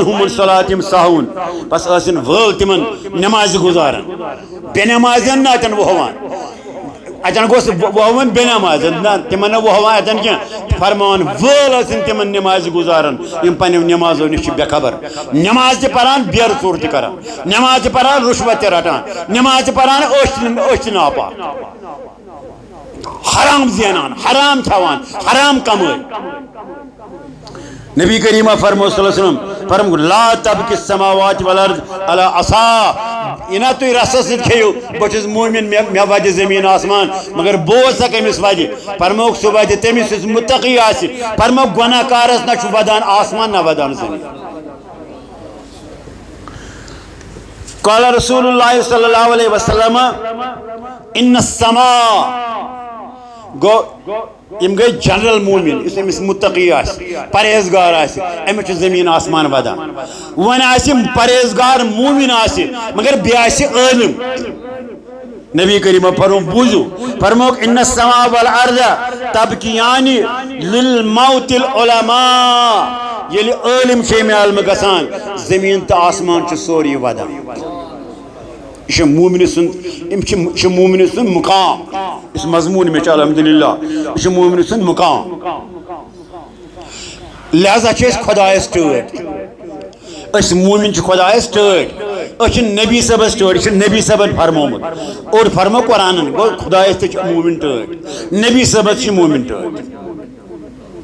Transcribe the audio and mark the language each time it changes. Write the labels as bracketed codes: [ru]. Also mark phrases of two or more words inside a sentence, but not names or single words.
[ar] ہُم صلاتِم ساہوٗن [ks] بس ٲسِن وٲل تِمن نٮ۪مازِ گُزارن بے نٮ۪مازٮ۪ن نہٕ اتٮ۪ن وۄہوان اتٮ۪ن گوٚژھ وۄہوُن بے نٮ۪مازٮ۪ن نہ تِمن نہٕ وۄہوان اتٮ۪ن کینٛہہ فرماوان وٲل ٲسِن تِمن نٮ۪مازِ گُزارن یِم پننٮ۪و نٮ۪مازو نِش چھِ بے خبر نٮ۪ماز تہِ پران بیرٕ ژوٗر تہِ کران نٮ۪ماز تہِ پران رُشوت تہِ رٹان نٮ۪ماز تہِ پران أچھ تہِ ناپاک حرام زینان حرام کھٮ۪وان حرام کمٲے نبی کریمہ فرمو [ar] صلی اللہ علیہ وسلم [ks] فرم [ar] لا تبکِ السماوات والارض علی عصا [ks] یہِ نا تُہۍ رسس سۭتۍ کھیٚیِو بہٕ چھُس موٗمِن مےٚ وَدِ زٔمیٖن آسمان مگر بوز سا کٔمِس وَدِ فرموکھ سُہ وَدِ تٔمِس یُس مُتقی آسہِ فرموکھ گۄناہ کارس نہ چھُ وَدان آسمان نہ وَدان زٔمیٖن [ar] قال رسول اللہ صلی اللہ علیہ وسلم ان السماء [ks] گوٚو یِم گٔے جنرل موٗمِن یُس أمِس مُتقی آسہِ پرہیزگار آسہِ أمِس چھُ زٔمیٖن آسمان وَدان وۄنۍ آسہِ پرہیزگار موٗمِن آسہِ مگر بیٚیہِ آسہِ عٲلِم نبی کریٖمہ فرموو بوٗزِو فرموکھ [ar] ان السماء والارض تبکیان للموت العلماء [ks] ییٚلہِ عٲلِم چھِ اَمہِ عالمہٕ گژھان زٔمیٖن تہٕ آسمان چھُ سورُے وَدان یہ چھُ موٗمِنہِ سُنٛد مُقام یُس مضموٗن مےٚ چھُ الحمدُاللہ یہِ چھُ موٗمِنہِ سُنٛد مُقام لہذا چھِ أسۍ خۄدایس ٹٲٹھۍ أسۍ موٗمِن چھِ خۄدایس ٹٲٹھۍ أسۍ چھِ نبی صٲبس ٹٲٹھۍ یہِ چھُ نبی صٲبن فرمومُت اور فرمو قرآنن گوٚو خۄدایس تہِ چھِ موٗمِن ٹٲٹھۍ نبی صٲبس چھِ موٗمِن ٹٲٹھۍ